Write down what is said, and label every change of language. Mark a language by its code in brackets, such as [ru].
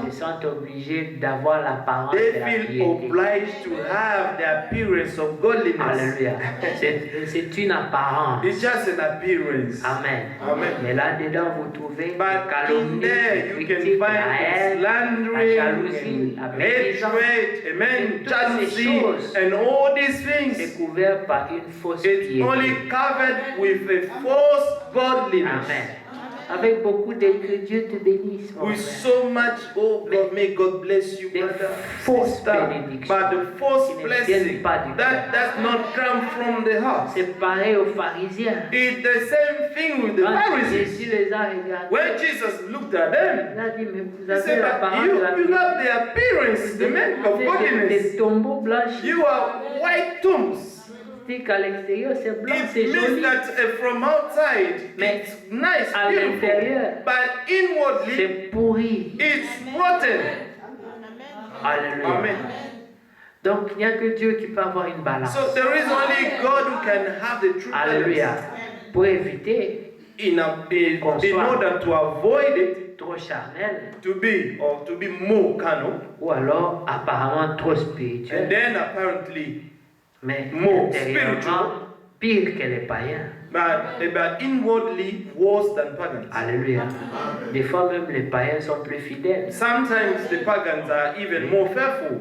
[fr] se sentent obligés d'avoir l'apparence de [en] they [fr] la [en] feel [fr] piété. [en] obliged to have the appearance of godliness. [fr] Alléluia. C'est une apparence. [en] It's just an appearance. Amen. Amen. [fr] Mais là-dedans, vous trouvez la [en] But in [fr] calomnie, [en] there [fr] la [en] you can [fr] critique, la [en] find [fr] haine, la [en] slandering, [fr] jalousie, la médisance, [en] hatred, amen, [fr] toutes ces [en] jealousy, [fr] choses. [en] and all these things. [fr] c'est couvert par une fausse [en] It's [fr] piété. [en] only covered with a false godliness. Amen. [fr] Avec beaucoup de que Dieu te bénisse. Mon [en] With [fr] frère. [en] so much, oh God, may God bless you, [fr] Des [en] brother, [fr] fausses [en] sister. [fr] bénédictions [en] But the false [fr] qui ne viennent [en] blessing, [fr] pas du [en] that does not come from the heart. [fr] C'est pareil aux pharisiens. [en] It's the same thing with the [fr] Quand [en] Pharisees. [fr] Jésus les a regardés, [en] When Jesus looked at them, [fr] il a dit, mais vous [en] he [fr] avez [en] said that [fr] l'apparence [en] you, [fr] de la [en] you [fr] vie. [en] have the appearance, the man of [fr] Des [en] godliness. [fr] tombeaux blanchis. [en] You are white tombs. [fr] C'est qu'à l'extérieur c'est blanc, [en] It [fr] c'est [en] means [fr] joli. [en] that from outside [fr] Mais [en] it's nice, [fr] à [en] beautiful, [fr] l'intérieur, [en] but inwardly [fr] C'est pourri. [en] it's rotten. [fr] Alléluia. Amen. Donc il n'y a que Dieu qui peut avoir une balance. [en] So there is only God who can have the true [fr] Alléluia. [en] balance. [fr] Pour éviter [en] In order to avoid it, [fr] trop charnel [en] to be more carnal, [fr] ou alors apparemment trop [en] and [fr] spirituel, [en] then apparently, [fr] mais [en] more [fr] intérieurement pire que les païens. [en] but inwardly worse than pagans. [fr] Alléluia. Des fois même les païens sont plus fidèles. [en] Sometimes the pagans are even more faithful.